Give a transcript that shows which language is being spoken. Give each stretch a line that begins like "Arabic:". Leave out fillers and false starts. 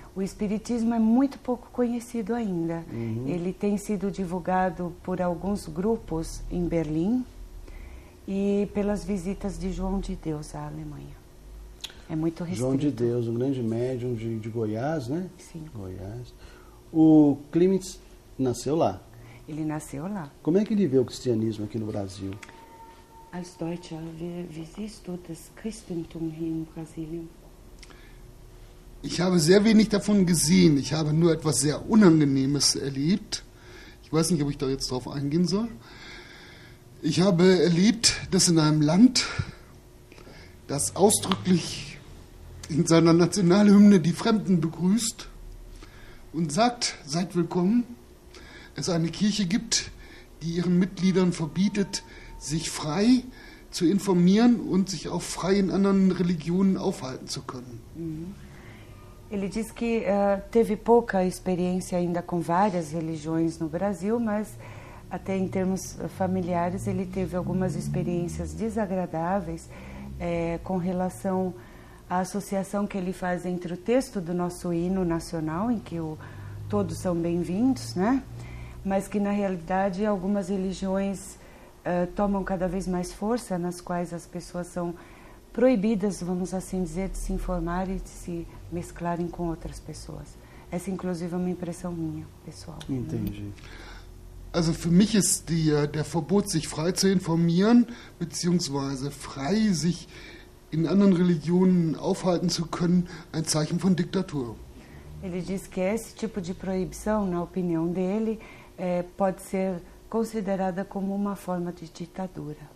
Portuguese: O espiritismo é muito pouco conhecido ainda. Ele tem sido divulgado por alguns grupos em Berlim e pelas visitas de João de Deus à Alemanha. É muito restrito. João de Deus, um grande médium de Goiás, né? Sim. Goiás. O Clemens nasceu lá. Ele nasceu lá. Como é que ele vê o cristianismo aqui no Brasil?
German: Als Deutscher, wie siehst du das Christentum hier in Brasilien? Ich habe sehr wenig davon gesehen. Ich habe nur etwas sehr Unangenehmes erlebt. Ich weiß nicht, ob ich da jetzt drauf eingehen soll. Ich habe erlebt, dass in einem Land, das ausdrücklich in seiner Nationalhymne die Fremden begrüßt und sagt, seid willkommen, es eine Kirche gibt, die ihren Mitgliedern verbietet, sich frei zu informieren und sich auch frei in anderen Religionen aufhalten zu können.
Portuguese: Ele diz que teve pouca experiência ainda com várias religiões no Brasil, mas até em termos familiares ele teve algumas experiências desagradáveis com relação à associação que ele faz entre o texto do nosso hino nacional, em que todos são bem-vindos, né? Mas que na realidade algumas religiões tomam cada vez mais força, nas quais as pessoas são proibidas, vamos assim dizer, de se informar e de se mesclarem com outras pessoas. Essa, inclusive, é uma impressão minha, pessoal. Entendi.
German: Also für mich ist der Verbot, sich frei zu informieren, beziehungsweise frei sich in anderen Religionen aufhalten zu können, ein Zeichen von Diktatur.
Portuguese: Ele diz que esse tipo de proibição, na opinião dele, pode ser considerada como uma forma de ditadura.